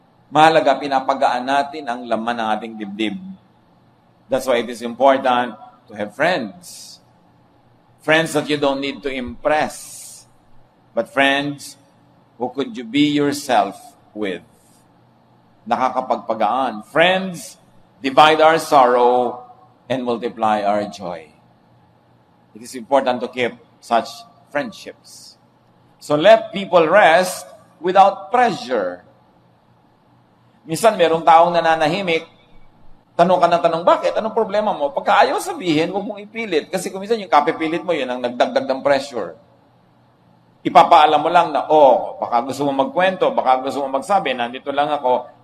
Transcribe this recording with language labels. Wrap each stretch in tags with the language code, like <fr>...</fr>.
<tl>Mahalaga, pinapagaan natin ang laman ng ating dibdib.</tl> <en>That's why it is important to have friends. Friends that you don't need to impress. But friends who could you be yourself with.</en> <tl>Nakakapagpagaan.</tl> <en>Friends divide our sorrow and multiply our joy. It is important to keep such friendships. So let people rest without pressure.</en> <tl>Minsan merong taong nananahimik, tanong ka ng tanong, bakit? Anong problema mo? Pagka ayaw sabihin, huwag mong ipilit. Kasi kung minsan yung kapipilit mo, yun ang nagdagdag ng pressure. Ipapaalam mo lang na, baka gusto mo magkwento, baka gusto mo magsabi, nandito lang ako.</tl>